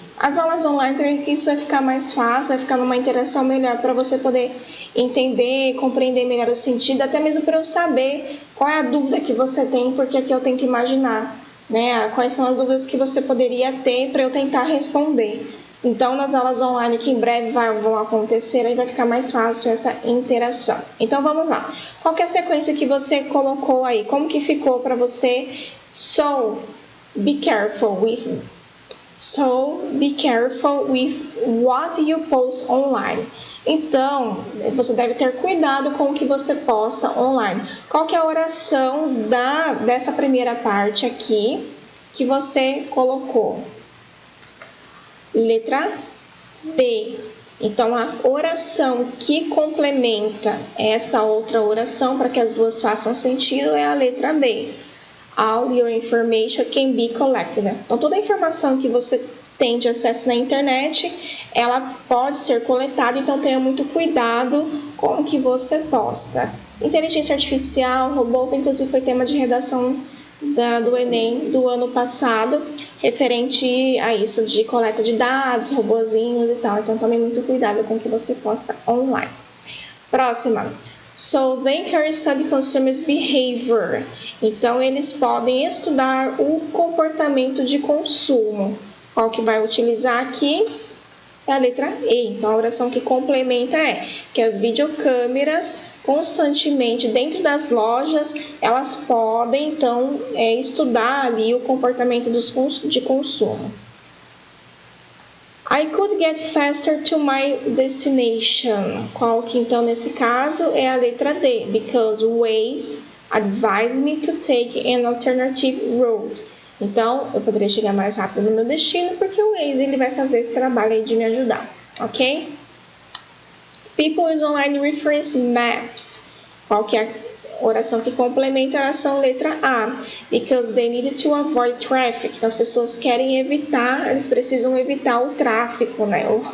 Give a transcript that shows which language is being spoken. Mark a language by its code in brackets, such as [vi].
[pt] As aulas online, isso vai ficar mais fácil, vai ficar numa interação melhor para você poder entender, compreender melhor o sentido, até mesmo para eu saber qual é a dúvida que você tem, porque aqui eu tenho que imaginar né? Quais são as dúvidas que você poderia ter para eu tentar responder. Então, nas aulas online que em breve vão acontecer, aí vai ficar mais fácil essa interação. Então, vamos lá. Qual que é a sequência que você colocou aí? Como que ficou para você? [en] So, be careful with what you post online. [pt] Então, você deve ter cuidado com o que você posta online. Qual que é a oração dessa primeira parte aqui que você colocou? Letra B. Então, a oração que complementa esta outra oração, para que as duas façam sentido, é a letra B. [en] All your information can be collected. [pt] Então, toda a informação que você tem de acesso na internet, ela pode ser coletada, então tenha muito cuidado com o que você posta. Inteligência artificial, robô, inclusive foi tema de redação do Enem do ano passado, referente a isso de coleta de dados, robozinhos e tal. Então, tome muito cuidado com o que você posta online. Próxima. [en] So, they can study consumers' behavior. [pt] Então, eles podem estudar o comportamento de consumo. Qual que vai utilizar aqui? É a letra E. Então, a oração que complementa é que as videocâmeras constantemente dentro das lojas, elas podem, então, estudar ali o comportamento de consumo. [en] I could get faster to my destination. [pt] Qual que, então, nesse caso, é a letra D. [en] Because Waze advised me to take an alternative road. [pt] Então, eu poderia chegar mais rápido no meu destino, porque o Waze ele vai fazer esse trabalho aí de me ajudar, ok? [en] People use online reference maps. [pt] Qual que é a oração que complementa a oração letra A? [en] Because they need to avoid traffic. [pt] Então, as pessoas querem evitar, eles precisam evitar o tráfego, né?